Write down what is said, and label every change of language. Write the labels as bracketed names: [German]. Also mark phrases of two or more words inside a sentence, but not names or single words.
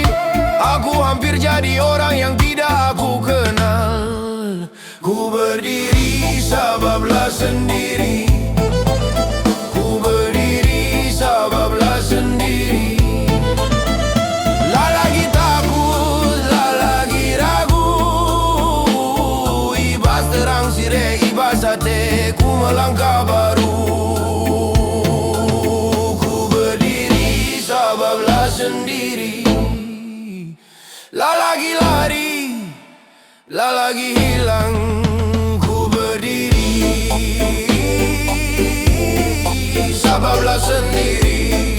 [Indonesian] Aku hampir jadi orang yang tidak aku kenal. Ku berdiri sebablah sendiri. Ku berdiri sebablah sendiri. Lah lagi takut, lah lagi ragu. [Batak Karo] Ibas terang sireh, ibas hati, [Indonesian] ku melangkah baru. Ku berdiri sebablah sendiri. Lah lagi lari, lah lagi hilang. Ku berdiri sebablah sendiri.